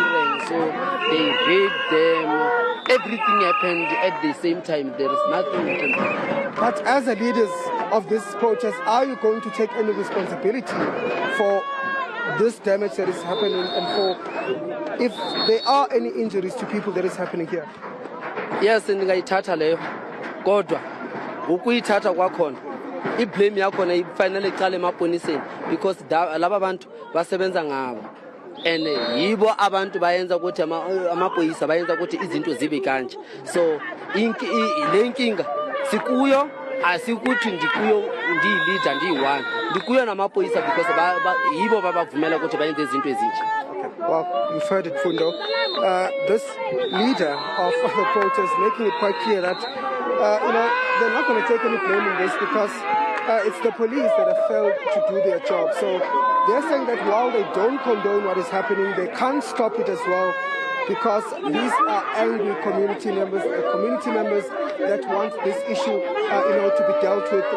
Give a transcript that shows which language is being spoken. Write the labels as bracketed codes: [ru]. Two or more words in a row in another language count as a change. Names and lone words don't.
[en] So they rape them everything happened at the same time. There is nothing we can do. But as the leaders of this protest, are you going to take any responsibility for this damage that is happening and for if there are any injuries to people that is happening here? Yes, [xh] ndingayithatha leyo kodwa ukuyithatha kwakhona iblame yakhona ifanele iqale emapoliseni because laba bantu basebenza ngabo and yibo abantu bayenza ukuthi amapolisa bayenza ukuthi izinto zibe kanje. So le nkinga sikuyo asikuthi ndikuyo ndi-leader ndi-one ndikuyo namapolisa because yibo babavumela ukuthi bayenze izinto ezinje. [en] Well, you've heard it, Fundo. This leader of the protest making it quite clear that they're not going to take any blame in this because it's the police that have failed to do their job. So they're saying that while they don't condone what is happening, they can't stop it as well because these are angry community members that want this issue, to be dealt with.